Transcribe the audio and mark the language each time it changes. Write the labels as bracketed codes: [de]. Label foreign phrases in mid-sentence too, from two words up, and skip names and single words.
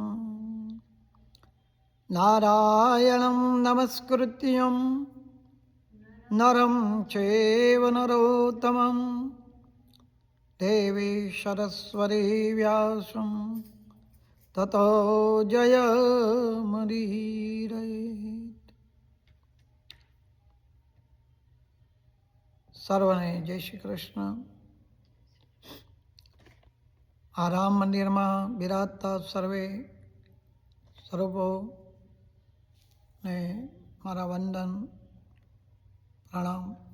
[sa] नारायणं नमस्कृत्यं नरं चैव नरोत्तमं देवी सरस्वती व्यासं ततो जयमुदीरयेत्। [gu] સર્વને જય શ્રી કૃષ્ણ. આ રામ મંદિરમાં બિરાજતા સર્વે સ્વરૂપો ને મારા વંદન પ્રણામ.